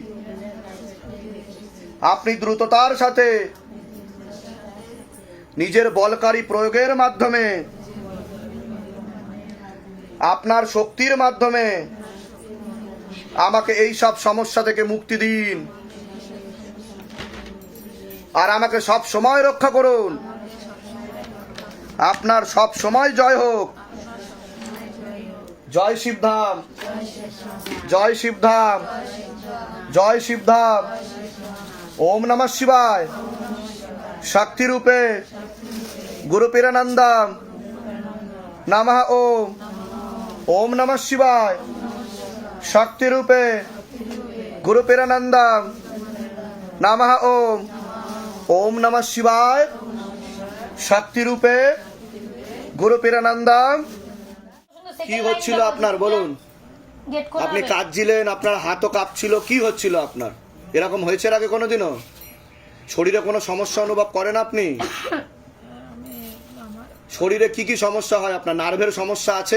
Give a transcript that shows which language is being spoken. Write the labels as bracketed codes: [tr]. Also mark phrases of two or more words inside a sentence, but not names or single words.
[bn] আপনি দ্রুততার সাথে নিজের বলকারী প্রয়োগের মাধ্যমে, আপনার শক্তির মাধ্যমে আমাকে এই সব সমস্যা থেকে মুক্তি দিন, আর আমাকে সব সময় রক্ষা করুন। আপনার সব সময় জয় হোক। জয় শিবধাম, জয় শিবধাম, জয় শিবধাম। [sa] ओम नमः शिवाय। शक्ति रूपे गुरु पीरानंदम नमः ओम। ओम नमः शिवाय। शक्ति रूपे गुरु पीरानंदम नमः ओम। ओम नमः शिवाय। शक्ति रूपे गुरु पीरानंदम। [bn] কি হচ্ছিল আপনার বলুন? আপনি কাঁদছিলেন, আপনার হাতও কাঁপছিল, কি হচ্ছিল আপনার? এরকম হয়েছে আগে কোনোদিনও? শরীরে কোনো সমস্যা অনুভব করেন আপনি? শরীরে কি কি সমস্যা হয় আপনার? নার্ভের সমস্যা আছে?